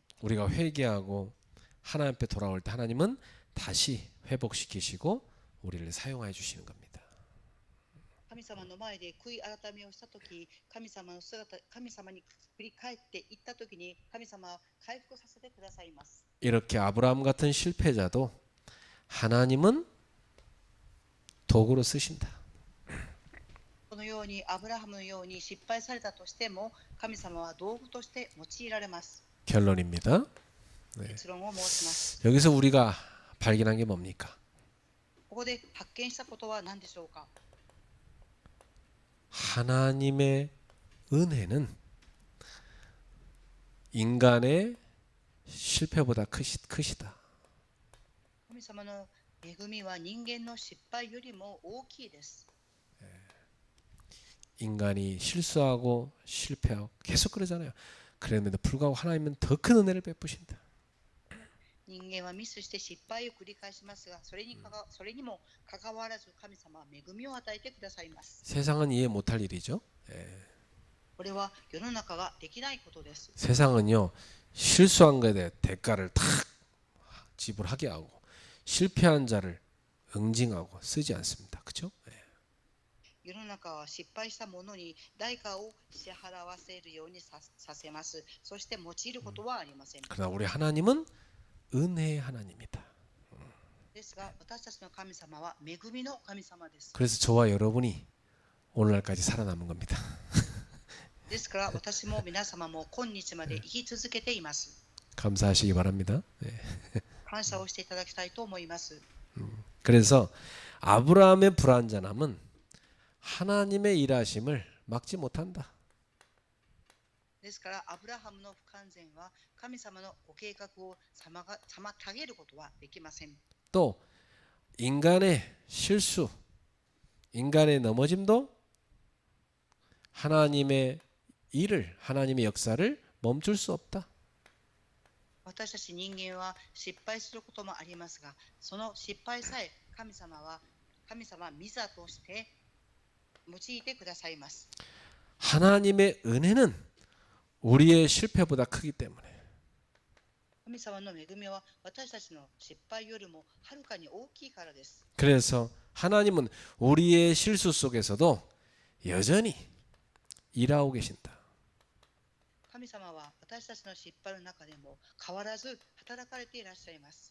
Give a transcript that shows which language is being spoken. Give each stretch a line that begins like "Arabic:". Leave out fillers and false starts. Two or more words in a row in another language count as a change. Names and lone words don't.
Korean: 우리가 회개하고 하나님 앞에 돌아올 때 하나님은 다시 회복시키시고 우리를 사용해 주시는 겁니다.
Japanese: 神様の前で悔い改めをしたとき、神様に振り返っていったときに、神様は回復させてくださいます。
Korean: 이렇게 아브라함 같은 실패자도 하나님은 도구로 쓰신다.
Japanese: このようにアブラハムのように失敗されたとしても、神様は道具として用いられます。
Korean: 결론입니다.
Japanese: 結論を申します。
Korean: 여기서 우리가 발견한 게 뭡니까?
Japanese: ここで発見したことは何でしょうか。
Korean: 하나님의 은혜는 인간의 실패보다 크시다.
Japanese: 神様の恵みは人間の失敗よりも大きいです。
Korean: 인간이 실수하고 실패하고 계속 그러잖아요. 그랬는데 불구하고 하나님은 더 큰 은혜를 베푸신다.
Japanese: 人間はミスして失敗を繰り返しますが、それにもかかわらず神様は恵みを与えてくださいます。
Korean: 세상은 이해 못할 일이죠.
Japanese: これは世の中ができないことです。
Korean: 세상은요 실수한 것에 대해 대가를 탁 지불하게 하고 실패한 자를 응징하고 쓰지 않습니다. 그렇죠?
Japanese: 世の中は失敗した者に代価を支払わせるようにさせます。そして用いることはありません。
Korean: 그러나 우리 하나님은 은혜의 하나님이다.
Japanese: ですが私たちの神様は恵みの神様です。
Korean: 그래서 저와 여러분이 오늘날까지 살아남은 겁니다.
Japanese: ですから私も皆様も今日まで生き続けています。
Korean: 감사하시기 바랍니다.
Japanese: 感謝をしていただきたいと思います。
Korean: 그래서 아브라함의 불완전함은 하나님의 일하심을 막지 못한다.
Japanese: ですからアブラハムの不完全は神様のご計画を妨げることはできません。
Korean: 또 인간의 실수, 인간의 넘어짐도 하나님의 일을, 하나님의 역사를 멈출 수 없다.
Japanese: 私たち人間は失敗することもありますが、その失敗さえ神様は御座として用いてくださいます。
Korean: 하나님의 은혜는 우리의 실패보다 크기 때문에
Japanese: 神様の恵みは私たちの失敗よりもはるかに大きいからです。
Korean: 그래서 하나님은 우리의 실수 속에서도 여전히 일하고 계신다.
Japanese: 神様は私たちの失敗の中でも変わらず働かれていらっしゃいます。